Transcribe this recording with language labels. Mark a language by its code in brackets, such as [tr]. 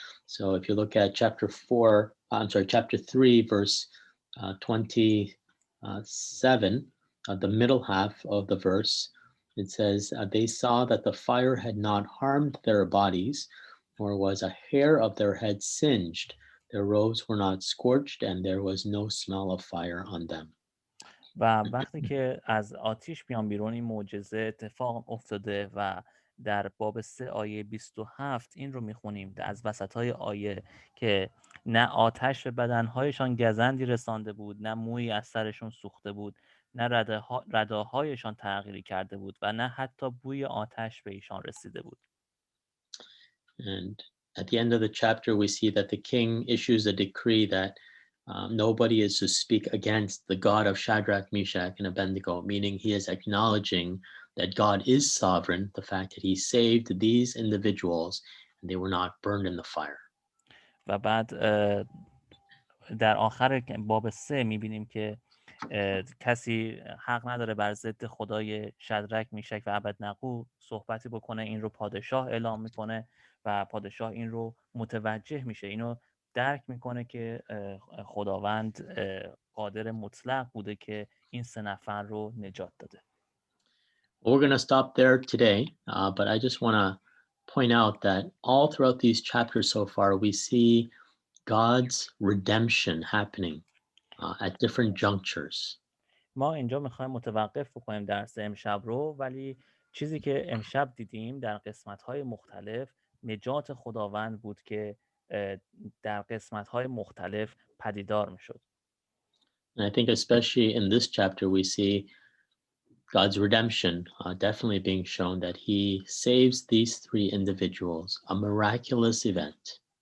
[en] So if you look at chapter 3, verse 27, the middle half of the verse, it says, they saw that the fire had not harmed their bodies, nor was a hair of their head singed. Their robes were not scorched, and there was no smell of fire on them. [fa] و وقتی که از آتیش بیان بیرون این معجزه اتفاق افتاده و در باب 3 آیه 27 این رو میخونیم از وسطای آیه که نه آتش به بدنهایشان گزندی رسانده بود، نه مویی از سرشون سوخته بود، نه رداهایشان تغییری کرده بود و نه حتی بوی آتش به ایشان رسیده بود. [en] And at the end of the chapter, we see that the king issues a decree that nobody is to speak against the God of Shadrach, Meshach, and Abednego, meaning he is acknowledging that God is sovereign, the fact that he saved these individuals and they were not burned in the fire. [fa] و بعد در آخر باب 3 میبینیم که کسی حق نداره بر ضد خدای شدرک، میشک و ابدنغو صحبتی بکنه. این رو پادشاه اعلام میکنه و پادشاه این رو متوجه میشه، اینو درک میکنه که خداوند قادر مطلق بوده که این 3 نفر رو نجات داده. [en] We're going to stop there today, but I just want to point out that all throughout these chapters so far, we see God's redemption happening at different junctures. [fa] ما اینجا میخوایم متوقف بکنیم درس امشب رو، ولی چیزی که امشب دیدیم در قسمت‌های مختلف نجات خداوند بود که در قسمت‌های مختلف پدیدار میشد. [en] And I think especially in this chapter, we see God's redemption definitely being shown that he saves these 3 individuals, a miraculous event.